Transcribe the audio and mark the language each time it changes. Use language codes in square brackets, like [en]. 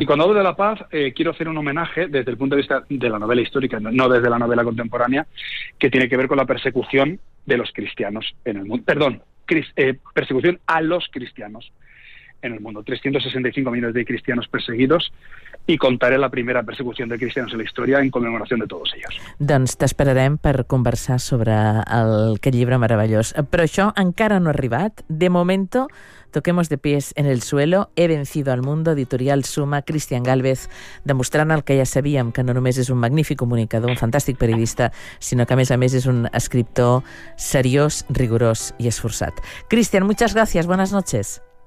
[es] Y cuando hablo de la paz, quiero hacer un homenaje desde el punto de vista de la novela histórica, no desde la novela contemporánea, que tiene que ver con la persecución de los cristianos en el mundo. Persecución a los cristianos en el mundo. 365 millones de cristianos perseguidos y contaré la primera persecución de cristianos en la historia en conmemoración de todos ellos. [ca] Doncs t'esperarem per conversar sobre aquest llibre meravellós. Però això encara no ha arribat. [es] De momento, toquemos de pies en el suelo. He vencido al mundo, [ca] editorial Suma, Cristian Gálvez, demostrant el que ja sabíem, que no només és un magnífic comunicador, un fantàstic periodista, sinó que a més és un escriptor seriós, rigorós i esforçat. [es] Cristian, muchas gracias, buenas noches.